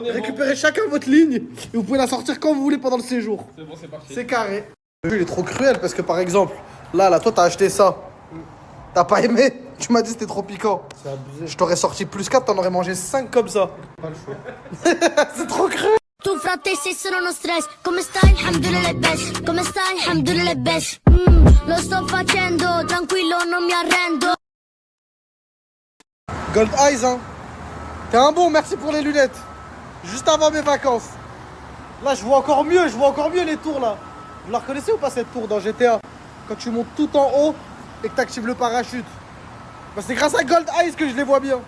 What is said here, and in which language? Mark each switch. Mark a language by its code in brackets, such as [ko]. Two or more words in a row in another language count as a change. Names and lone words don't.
[fr] Récupérez chacun votre ligne et vous pouvez la sortir quand vous voulez pendant le séjour. C'est bon, c'est parti. C'est carré. Le jeu il est trop cruel parce que par exemple, là, toi t'as acheté ça. T'as pas aimé? Tu m'as dit c'était trop piquant. C'est abusé. Je t'aurais sorti plus 4, t'en aurais mangé 5 comme ça. Pas le choix. C'est trop cruel. [it] Tu frate sei sono uno stress. Come stai? Alhamdulillah best. Come stai? Alhamdulillah best. Lo sto facendo, tranquillo, non mi arrendo. [fr] Gold Eyes, hein. T'es un bon, merci pour les lunettes. Juste avant mes vacances. Là, je vois encore mieux les tours là. Vous la reconnaissez ou pas cette tour dans GTA? Quand tu montes tout en haut et que t'actives le parachute. Bah, c'est grâce à Gold Eyes que je les vois bien.